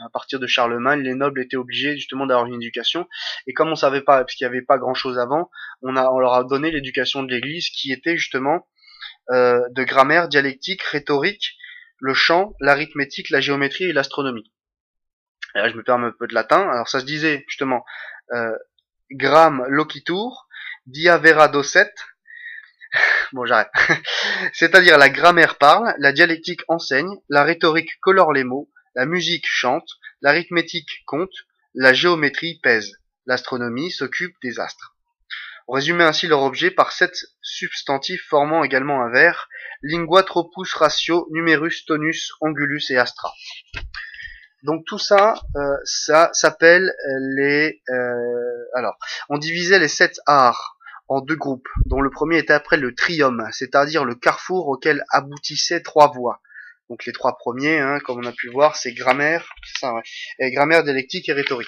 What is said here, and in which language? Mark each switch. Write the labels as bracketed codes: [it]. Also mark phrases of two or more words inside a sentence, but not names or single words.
[fr] À partir de Charlemagne, les nobles étaient obligés justement d'avoir une éducation, et comme on savait pas, parce qu'il n'y avait pas grand chose avant, on leur a donné l'éducation de l'Église, qui était justement de grammaire, dialectique, rhétorique, le chant, l'arithmétique, la géométrie et l'astronomie. Et là, je me permets un peu de latin. Alors ça se disait justement [la] gram locitur, dia vera docet. [fr] Bon, j'arrête. C'est-à-dire la grammaire parle, la dialectique enseigne, la rhétorique colore les mots, la musique chante, l'arithmétique compte, la géométrie pèse, l'astronomie s'occupe des astres. On résumait ainsi leur objet par 7 substantifs formant également un vers, [la] lingua tropus ratio numerus tonus angulus et astra. [fr] Donc tout ça, ça s'appelle alors, on divisait les 7 arts en deux groupes, dont le premier était après le trium, c'est-à-dire le carrefour auquel aboutissaient trois voies. Donc les trois premiers, hein, comme on a pu voir, c'est grammaire, c'est ça, ouais, et grammaire, dialectique et rhétorique.